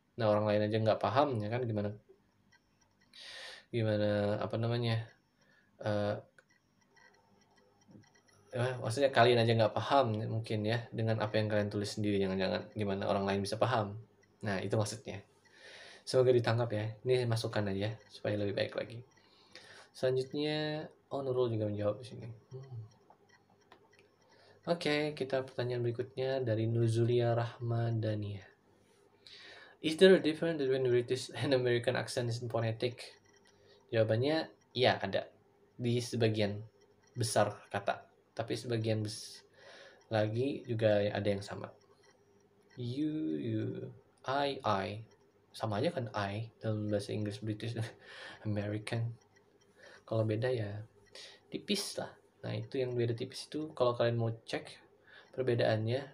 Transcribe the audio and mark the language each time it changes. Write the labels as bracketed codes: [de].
[id] Nah, orang lain aja nggak paham, ya kan, gimana gimana apa namanya, eh, maksudnya kalian aja nggak paham mungkin ya dengan apa yang kalian tulis sendiri, jangan-jangan gimana orang lain bisa paham. Nah, itu maksudnya. Semoga ditangkap ya. Ini masukan aja supaya lebih baik lagi. Selanjutnya, Nurul juga menjawab di sini. Oke, kita pertanyaan berikutnya dari Nuzulia Rahmadania. [en] Is there a difference between British and American accents in phonetic? [id] Jawabannya, iya ada. Di sebagian besar kata. Tapi sebagian lagi juga ada yang sama. You, I. Sama aja kan I dalam bahasa Inggris, British, American. Kalau beda ya tipis lah. Nah, itu yang beda tipis itu kalau kalian mau cek perbedaannya.